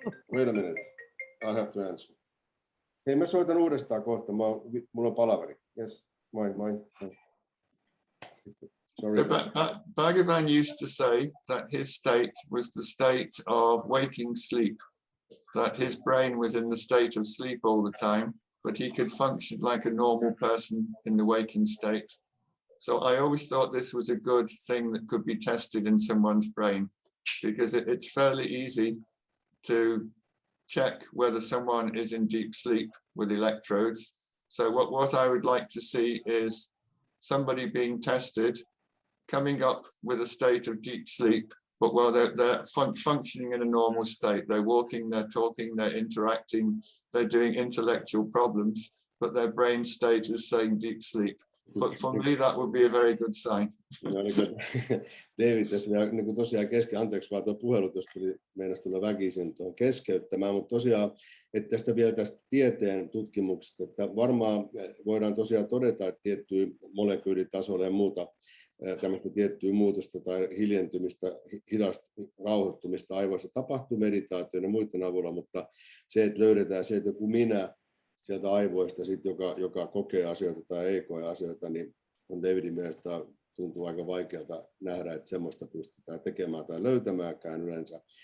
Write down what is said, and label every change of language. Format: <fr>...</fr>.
<en>Wait a minute, I have to answer.</en> <fi>Hei, mä soitan uudestaan kohta, mulla on palaveri.</fi> <en>Yes, moi. Sorry. Bhagavan used to say that his state was the state of waking sleep, that his brain was in the state of sleep all the time, but he could function like a normal person in the waking state. So I always thought this was a good thing that could be tested in someone's brain, because it's fairly easy to check whether someone is in deep sleep with electrodes. So what I would like to see is somebody being tested, coming up with a state of deep sleep, but while they're functioning in a normal state, they're walking, they're talking, they're interacting, they're doing intellectual problems, but their brain state is saying deep sleep. But for me, that would be a very good sign.</en> <fi>No, niin David tässä niin tosiaan anteeksi vaan tuo puhelu, jos meinasi tulla väkisin tuon keskeyttämään, mutta tosiaan, että tästä vielä tästä tieteen tutkimuksesta, että varmaan voidaan tosiaan todeta, että tiettyä molekyylitasolla ja muuta tämmöistä tiettyä muutosta tai hiljentymistä, hidasta rauhoittumista aivoissa tapahtuu meditaation ja muiden avulla, mutta se, että löydetään se, että joku minä sieltä aivoista, sit, joka kokee asioita tai ei koe asioita, niin on Davidin mielestä tuntuu aika vaikealta nähdä, että semmoista pystytään tekemään tai löytämäänkään yleensä.</fi>